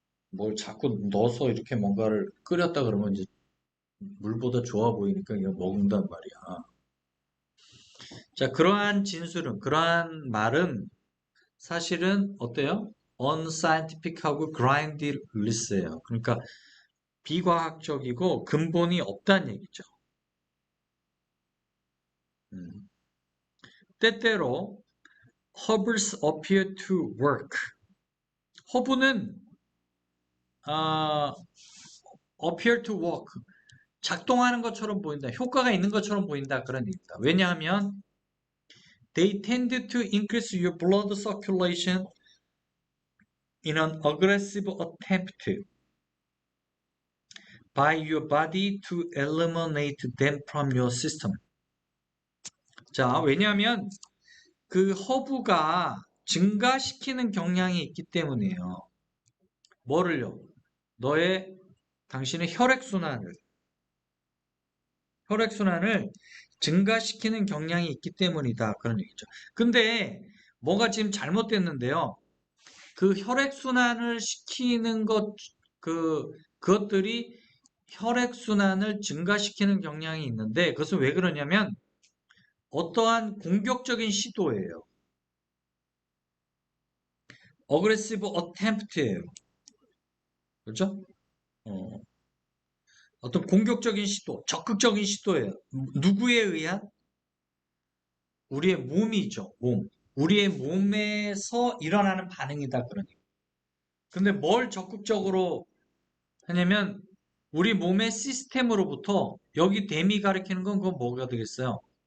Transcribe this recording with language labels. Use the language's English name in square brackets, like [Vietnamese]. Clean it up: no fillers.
[Korean] 뭘 자꾸 넣어서 이렇게 뭔가를 끓였다 그러면 이제 물보다 좋아 보이니까 이거 먹는단 말이야. 자, 그러한 말은 사실은 어때요? unscientific하고 groundless예요. 그러니까 비과학적이고 근본이 없다는 얘기죠. 음. [English] 때때로 hubs appear to work. 허브는 아, appear to work. [Korean] 작동하는 것처럼 보인다. 효과가 있는 것처럼 보인다. 그런 얘기입니다. [English] 왜냐하면 they tend to increase your blood circulation in an aggressive attempt by your body to eliminate them from your system. [Korean] 자, 왜냐하면 그 허브가 증가시키는 경향이 있기 때문이에요. 뭐를요? 너의 당신의 혈액순환을 증가시키는 경향이 있기 때문이다. 그런 얘기죠. 근데 뭐가 지금 잘못됐는데요. 그 혈액순환을 시키는 그것들이 혈액순환을 증가시키는 경향이 있는데 그것은 왜 그러냐면 어떠한 공격적인 시도예요. [English] aggressive attempt예요. [Korean] 그렇죠? 어, 어떤 공격적인 시도, 적극적인 시도예요. 누구에 의한? 우리의 몸이죠. 몸. 우리의 몸에서 일어나는 반응이다. 그러니까. 근데 뭘 적극적으로 하냐면 우리 몸의 시스템으로부터 여기 댐이 가리키는 건 그건 뭐가 되겠어요?